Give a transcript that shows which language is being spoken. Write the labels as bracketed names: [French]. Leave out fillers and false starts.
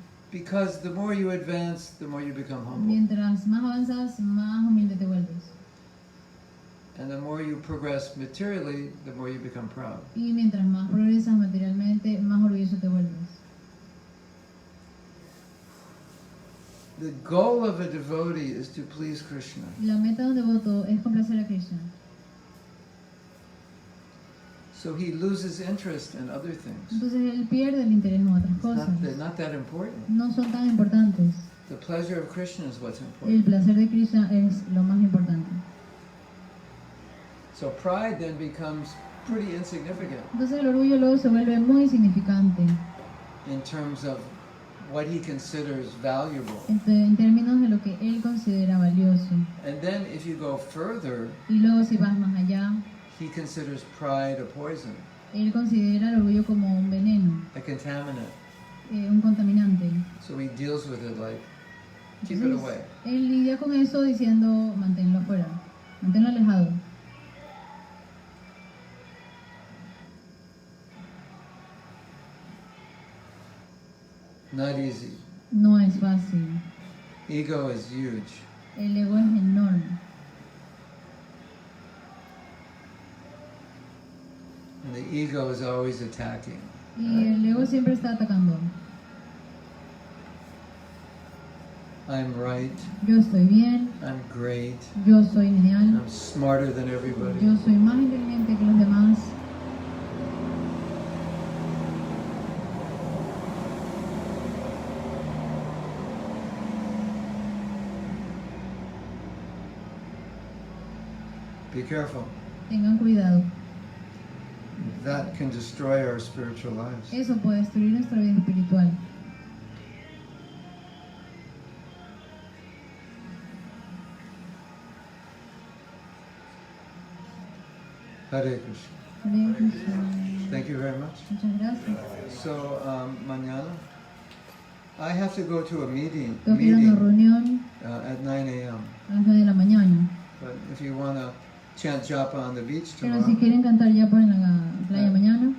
[English] Because the more you advance, the more you become humble. [Spanish] Mientras más avanzas, más humilde te vuelves. [English] And the more you progress materially, the more you become proud. [Spanish] Y mientras más progresas materialmente, más orgulloso te vuelves. [English] The goal of a devotee is to please Krishna. [Spanish] La meta de un devoto es complacer a Krishna. [English] So he loses interest in other things. [Spanish] Entonces él pierde el interés en otras cosas. [English] They're not that important. [Spanish] No son tan importantes. [English] The pleasure of Krishna is what's [Spanish] El [English] important. [Spanish] placer de Krishna es lo más importante. [English] So pride then becomes pretty insignificant [Spanish] Entonces el orgullo luego se vuelve muy insignificante [English] in terms of what he considers valuable. [Spanish] en términos de lo que él considera valioso. [English] And then if you go further, [Spanish] Y luego si vas más allá, [English] he considers pride a poison. [Spanish] Él considera el orgullo como un veneno, [English] a contaminant. [Spanish] un contaminante. [English] So he deals with it like, keep it [Spanish] Entonces, [English] away. [Spanish] él lidia con eso diciendo, manténlo afuera, manténlo alejado. [English] Not easy. [Spanish] No es fácil. [English] Ego is huge. [Spanish] El ego es enorme. [English] And the ego is always attacking. [Spanish] Y el ego siempre está atacando. [English] I'm right. [Spanish] Yo estoy bien. [English] I'm great. [Spanish] Yo soy genial. [English] I'm smarter than everybody. [Spanish] Yo soy más inteligente que los demás. [English] Be careful. [Spanish] Tengan cuidado. [English] That can destroy our spiritual lives. [Spanish] Eso puede destruir nuestra vida espiritual. Hare Krishna. Hare Krishna. [English] Thank you very much. [Spanish] Muchas gracias. [English] So, mañana, I have to go to a meeting, [Spanish] Tengo que ir a una reunión [English] at 9 a.m. [Spanish] a las 9 de la mañana. [English] But if you want to chant Japa on the beach [Spanish] Pero [English] tomorrow, [Spanish] si quieren cantar Japa en la playa mañana,